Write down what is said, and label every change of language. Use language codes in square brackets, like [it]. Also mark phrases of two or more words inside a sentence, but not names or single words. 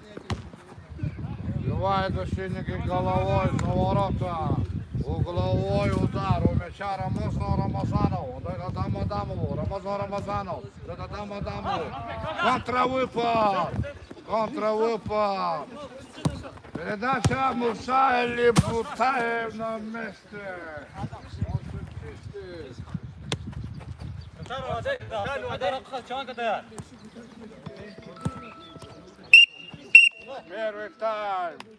[ru] Бивает защитники головой за ворота. Угловой удар у мяча Рамазанов. Дадам Адамову. Рамазанов. Дадам Адамову. Контравыпад. Контравыпад. Передача Муса или Бутаев на месте. Первый тайм.